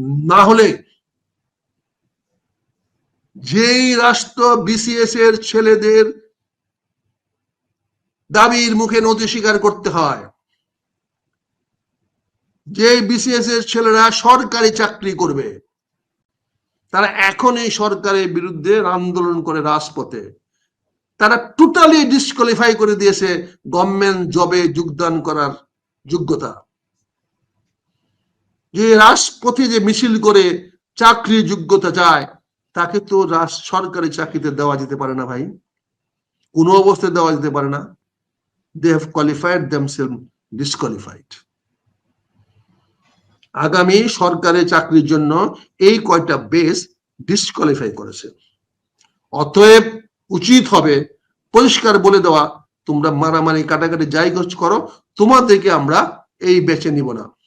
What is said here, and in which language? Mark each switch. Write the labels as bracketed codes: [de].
[bn] না হলে যেই রাষ্ট্র বিসিএস এর ছেলেদের দাবির মুখে নথি স্বীকার করতে হয়, যে বিসিএস এর ছেলেরা সরকারি চাকরি করবে, তারা এখন এই সরকারের বিরুদ্ধে আন্দোলন করে রাজপথে, তারা টোটালি ডিসকোয়ালিফাই করে দিয়েছে গভর্নমেন্ট জবে যোগদান করার যোগ্যতা। যে রাজপথে যে মিছিল করে চাকরির যোগ্যতা যায়, তাকে তো সরকারি চাকরিতে দেওয়া যেতে পারে না ভাই, কোনো অবস্থায় দেওয়া যেতে পারে না। [en] they have qualified themselves disqualified. [bn] আগামী সরকারের চাকরির জন্য এই কয়টা বেস ডিসকোয়ালিফাই করেছে। অতএব উচিত হবে পরিষ্কার বলে দেওয়া, তোমরা মারামারি কাটাকাটি যাই করো, তোমাদেরকে আমরা এই বেছে নিব না।